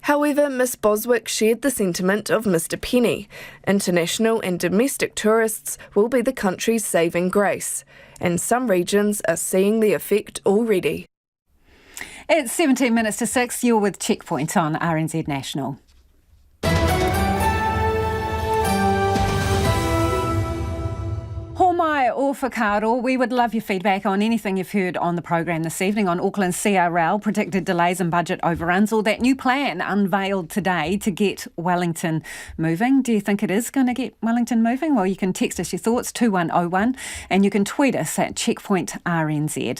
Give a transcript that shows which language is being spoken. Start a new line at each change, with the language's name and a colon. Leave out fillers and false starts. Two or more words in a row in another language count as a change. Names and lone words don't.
English: However, Ms Boswick shared the sentiment of Mr Penny. International and domestic tourists will be the country's saving grace, and some regions are seeing the effect already. It's 17 minutes to 6. You're with Checkpoint on RNZ National.
Māori: Homai o whakaaro,
English: we would love your feedback on anything you've heard on the program this evening on Auckland's CRL, predicted delays and budget overruns, or that new plan unveiled today to get Wellington moving. Do you think it is going to get Wellington moving? Well, you can text us your thoughts, 2101, and you can tweet us at Checkpoint RNZ.